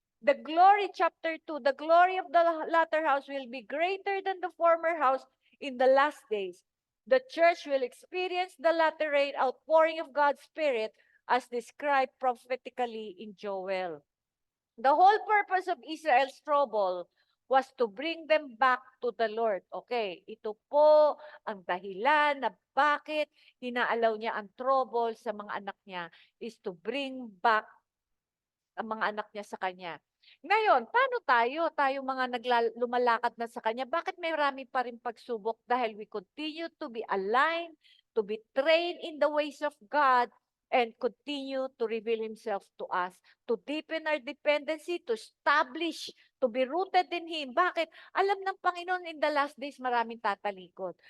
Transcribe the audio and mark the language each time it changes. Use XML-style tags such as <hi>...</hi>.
<en>The glory, chapter 2, the glory of the latter house will be greater than the former house in the last days. The church will experience the latter rain outpouring of God's Spirit as described prophetically in Joel. The whole purpose of Israel's trouble was to bring them back to the Lord.</en> <tl>Okay, ito po ang dahilan na bakit hinaalaw niya ang trouble sa mga anak niya</tl> <en>is to bring back</en> <tl>ang mga anak niya sa Kanya. Ngayon, paano tayo? Tayo mga lumalakad na sa Kanya, bakit may marami pa rin pagsubok? Dahil</tl> <en>we continue to be aligned, to be trained in the ways of God, and continue to reveal Himself to us, to deepen our dependency, to establish, to be rooted in Him.</en> <tl>Bakit? Alam ng Panginoon</tl> <en>in the last days</en> <tl>maraming tatalikod.</tl>